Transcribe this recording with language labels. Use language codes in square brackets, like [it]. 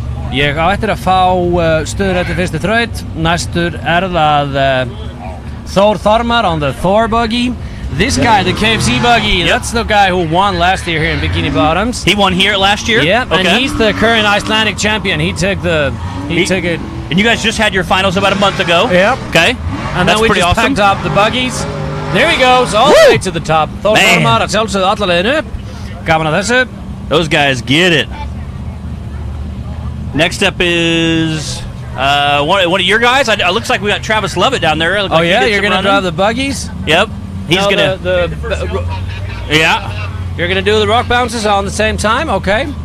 [is] Ég á eftir að fá stöður eftir fyrstu þraut. Næstur það Thor Þormar [en] on the Thor buggy. This guy, the KFC buggy, that's the guy who won last year here in Bikini Bottoms. He won here last year? Yeah, okay. And he's the current Icelandic champion. He took it. And you guys just had your finals about a month ago? Yep. Okay. And that's then we pretty just awesome. packed up the buggies. There he goes, all the way to the top. [is] Thor Þormar að sjálfsögðu alla leiðin upp. Gaman að þessu. [en] Those guys get it. Next up is one of your guys. It looks like we got Travis Lovett down there. Oh, yeah? You're going to drive the buggies? Yep. He's going to... Yeah. You're going to do the rock bounces all at the same time? Okay.